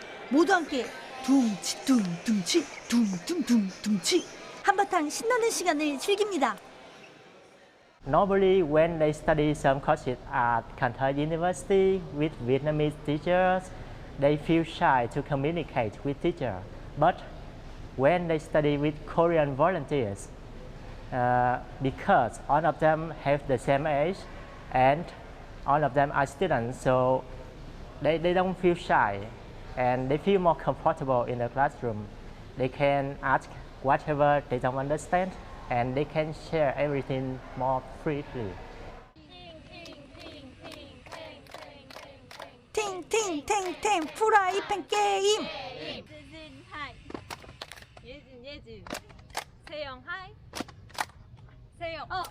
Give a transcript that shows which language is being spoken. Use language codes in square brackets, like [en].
[ko] 모두 함께 둥치 둥둥치 한바탕 신나는 시간을 즐깁니다. [en] Normally, when they study some courses at Canton University with Vietnamese teachers, they feel shy to communicate with teachers. But when they study with Korean volunteers, because all of them have the same age and all of them are students, so they don't feel shy and they feel more comfortable in the classroom. They can ask whatever they don't understand and they can share everything more freely. [ko] 팅팅팅팅 프라이팬 게임. 예진 세영 하이 세영